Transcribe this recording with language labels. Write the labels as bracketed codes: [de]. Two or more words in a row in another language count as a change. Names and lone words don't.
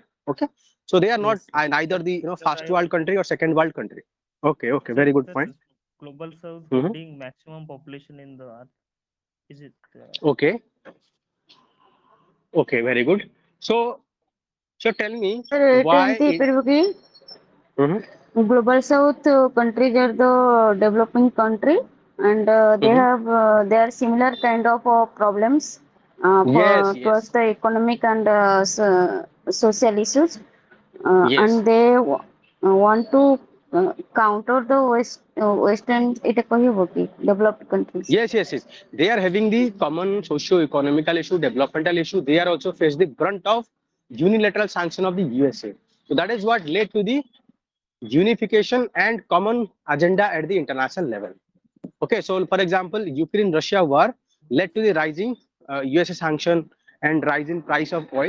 [en] Okay. So they are not Yes. neither the Sir, first world country or second world country. Okay. Very good Sir, point. Global South Mhm. holding maximum population in the earth. Is it? Okay, very good. So tell me Sir, it why [or] ଏମିତି ହେଇପାରିବ କି [en] Mhm. global south countries are the developing country, and they have they are similar kind of problems Yes. towards the economic and social issues, Yes. and they want to counter the western [or] ଏଇଟା କହିବ କି [en] developed countries. Yes. They are having the common socio-economical issue, developmental issue. They are also face the brunt of unilateral sanction of the USA. So that is what led to the unification and common agenda at the international level. Okay, so for example, Ukraine-Russia war led to the rising USA sanction and rise in price of oil.